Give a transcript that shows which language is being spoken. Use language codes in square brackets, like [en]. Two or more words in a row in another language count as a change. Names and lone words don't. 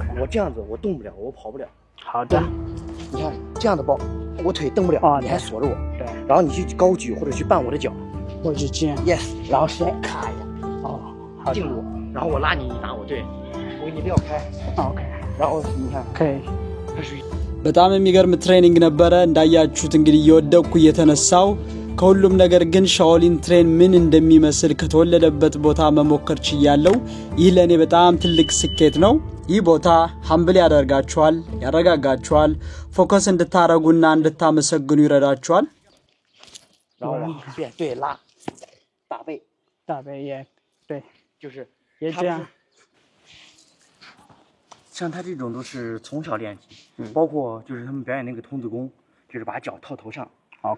[zh] 我这样子我动不了，我跑不了。好的，你看这样的抱，我腿蹬不了，你还锁着我，对，然后你去高举或者去绊我的脚，或者这样，yes， 然后摔，咔一下，哦，好，定住，然后我拉你，你打我，对。你不要开 ኦኬ 然后你看 ኦኬ [am] በጣም የሚገርም ትሬኒንግ ነበረ እንዳያችሁት እንግዲህ እየወደኩ እየተነሳው ከሁሉም ነገር ግን ሻኦሊን ትሬን ምን እንደሚመስል ከተወለደበት ቦታ መሞከር ችያለሁ። ይህ ለኔ በጣም ትልቅ ስኬት ነው። ይህ ቦታ ሀምብል ያደርጋችኋል፣ ያረጋጋችኋል፣ ፎከስ እንድታረጉና እንድታመሰግኑ ይረዳችኋል። [zh] 然后往边对拉大背，大背也对，就是也这样。像他这种都是从小练起，包括就是他们表演那个童子功，就是把脚套头上。 OK，